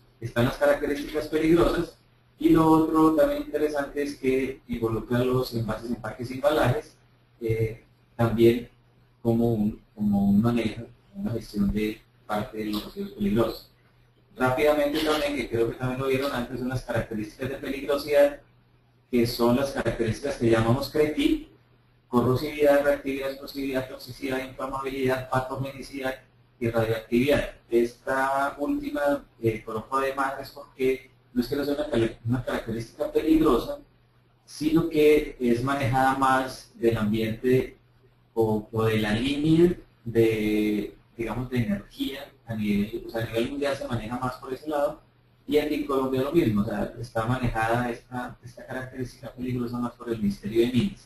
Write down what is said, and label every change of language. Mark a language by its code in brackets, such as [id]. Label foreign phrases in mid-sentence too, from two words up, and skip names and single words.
[es] están las características peligrosas, y lo otro también interesante es que involucra los envases, empaques y embalajes, también como un manejo, una gestión de parte de los residuos peligrosos. Rápidamente también, que creo que también lo vieron antes, son las características de peligrosidad, que son las características que llamamos CREPI: corrosividad, reactividad, explosividad, toxicidad, inflamabilidad, patogenicidad y radioactividad. Esta última coloco además es porque no es que no sea una característica peligrosa, sino que es manejada más del ambiente o de la línea de, digamos, de energía a nivel, o sea, a nivel mundial se maneja más por ese lado, y aquí en Colombia lo mismo, o sea, está manejada esta característica peligrosa más por el Ministerio de Minas.